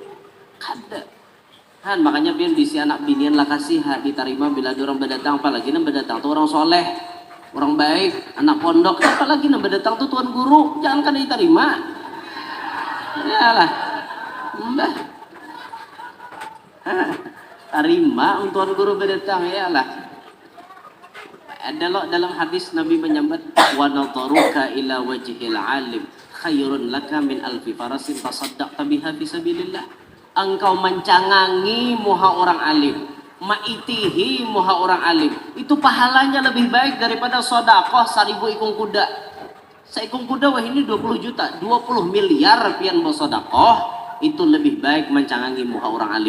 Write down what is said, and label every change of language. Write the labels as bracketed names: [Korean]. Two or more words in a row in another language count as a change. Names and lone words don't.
[Banjar] Kan makanya biar di si anak binian lah kasih diterima bila ada orang berdatang, apalagi nang berdatang tuh orang soleh, orang baik, anak pondok, apalagi nang berdatang tuh tuan guru, jangan kan diterima. Iyalah, mbah, terima untuk tuan guru berdatang, iyalah. Dalam hadis Nabi menyambat [Arabic] ونظرك إلى وجه العالم خير لك من ألف فرس تصدقت بها في سبيل الله. [Banjar] Engkau mencangangi muha orang alim, maitihi muha orang alim, itu pahalanya lebih baik daripada sedekah 1000 ikung kuda. Seikung kuda wah ini 20 juta, 20 miliar pian mau sedekah, itu lebih baik mencangangi muha orang alim.